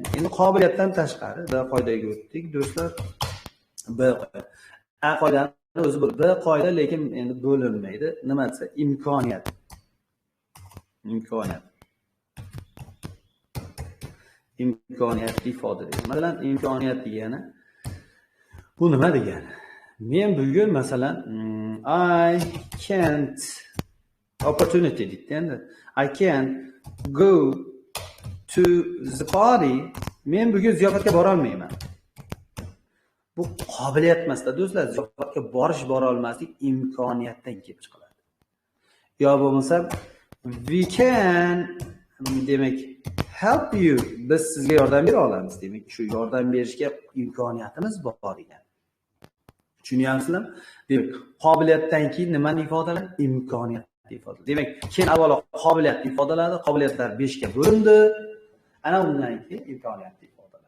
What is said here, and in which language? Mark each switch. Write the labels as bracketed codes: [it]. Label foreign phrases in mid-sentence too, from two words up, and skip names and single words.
[uz] Endi qobiliyatdan tashqari bir qoidaga o'tdik do'stlar. Bir qoidani o'zi bir qoida, lekin endi bo'linmaydi. Nima desa, imkoniyat. Imkoniyatli ifodalaydi. Masalan, imkoniyat degani bu nima degani? Men bugun masalan [en] I can't opportunity [uz] deydi endi. [en] I can't go to the party. [uz] Men bugun ziyofatga bora olmayman. Bu qobiliyat emasda do'stlar, ziyofatga bora olmaslik imkoniyatdan kelib chiqadi. Yo bo'lmasa [en] we can, demak help you, [uz] biz sizga yordam bera olamiz. Demak, shu yordam berishga imkoniyatimiz bor ekan. Tushunyapsizlarmi? Demak, qobiliyatdan keyin nimani ifodalaydi? Imkoniyatni ifodalaydi. Demak, keyin avvalo qobiliyat ifodaladi, qobiliyatlar 5 ga bo'lindi. Ana undan keyin imkoniyatni ifodalaydi.